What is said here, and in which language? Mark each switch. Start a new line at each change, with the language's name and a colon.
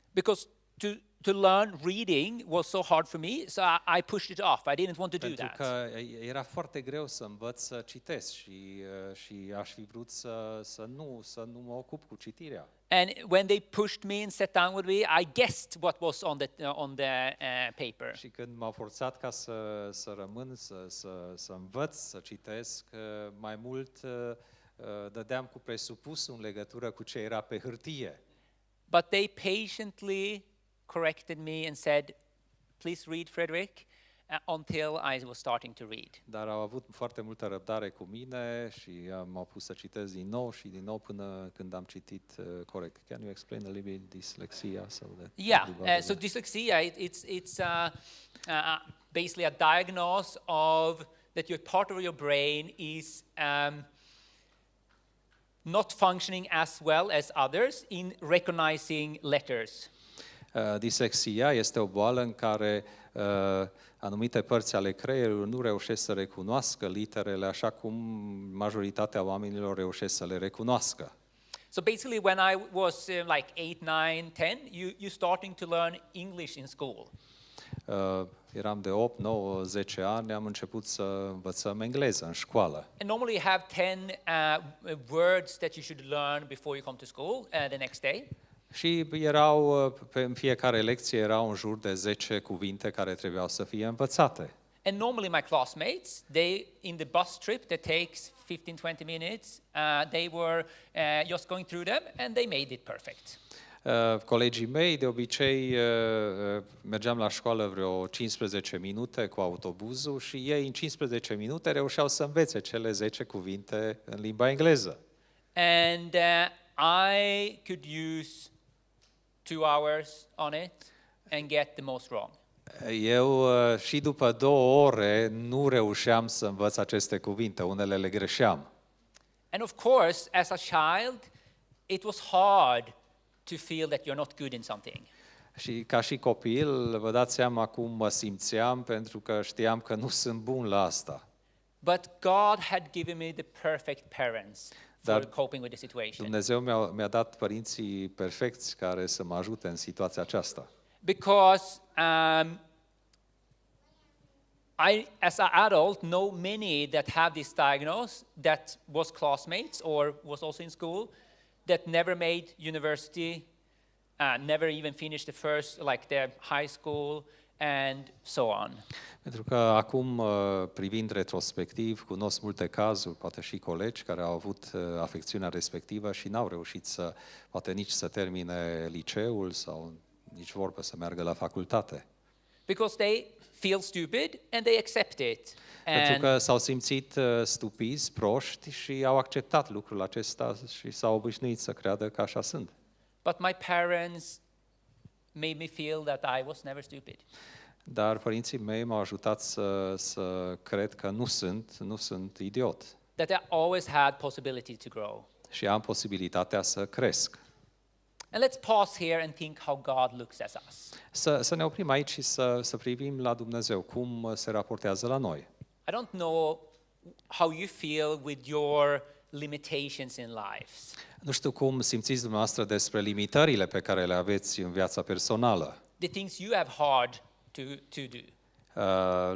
English: Because to learn reading was so hard for me, so I pushed it off. I didn't want to do that.
Romanian: Pentru că era foarte greu să învăț să citesc și aș fi vrut să nu mă ocup cu citirea.
English: And when they pushed me and sat down with me, I guessed what was on the paper.
Romanian: Și când m-au forțat ca să rămân, să învăț să citesc, mai mult dădeam cu presupusul în legătură cu ce era pe hârtie.
English: But they patiently corrected me and said, "Please read, Frederick," until I was starting to read.
Romanian: Dar au avut foarte multă răbdare cu mine și m-au pus să citesc din nou și din nou până când am citit corect.
English: Can you explain a little bit dyslexia? So dyslexia, it's basically a diagnosis of that your part of your brain is not functioning as well as others in recognizing letters.
Romanian: Dislexia este o boală în care anumite părți ale creierului nu reușesc să recunoască literele așa cum majoritatea oamenilor reușesc să le recunoască.
English: So basically when I was like 8, 9, 10, you starting to learn English in school.
Romanian: Eram de 8, 9, 10 ani, am început să învățăm engleză în școală.
English: And normally you have 10 words that you should learn before you come to school the next day.
Romanian: Și în fiecare lecție erau în jur de 10 cuvinte care trebuiau să fie învățate.
English: And normally my classmates, in the bus trip that takes 15-20 minutes, they were just going through them and they made it perfect.
Romanian: Colegii mei, de obicei, mergeam la școală vreo 15 minute cu autobuzul și ei în 15 minute reușeau să învețe cele 10 cuvinte în limba engleză.
English: And I could use 2 hours on it and get the most wrong.
Romanian: Eu și după 2 ore nu reușeam să învăț aceste cuvinte, unele le greșeam.
English: And of course, as a child, it was hard to feel that you're not good in something.
Romanian: Și ca și copil, vă dați seama cum mă simțeam, pentru că știam că nu sunt bun la asta.
English: But God had given me the perfect parents for coping with the situation.
Romanian: Dumnezeu mi-a dat părinții perfecți care să mă ajute în situația aceasta.
English: Because I, as an adult, know many that have this diagnosis, that was classmates or was also in school, that never made university never even finished the first, like their high school, and so on.
Romanian: Pentru că acum, privind retrospectiv, cunosc multe cazuri, poate și colegi care au avut afecțiunea respectivă și n-au reușit poate nici să termine liceul sau nici vorbă să meargă la facultate.
English: Because they feel stupid and they accept it.
Romanian: Pentru că s-au simțit stupizi, proști și au acceptat lucrul acesta și s-au obișnuit să creadă că așa sunt.
English: But my parents made me feel that I was never stupid.
Romanian: Dar părinții mei m-au ajutat să cred că nu sunt idiot.
English: That I always had possibility to grow.
Romanian: Și am posibilitatea să cresc.
English: And let's pause here and think how God looks at us.
Romanian: Să ne oprim aici și să privim la Dumnezeu, cum se raportează la noi.
English: I don't know how you feel with your limitations in life.
Romanian: Nu știu cum simțiți dumneavoastră despre limitările pe care le aveți în viața personală.
English: The things you have hard to do.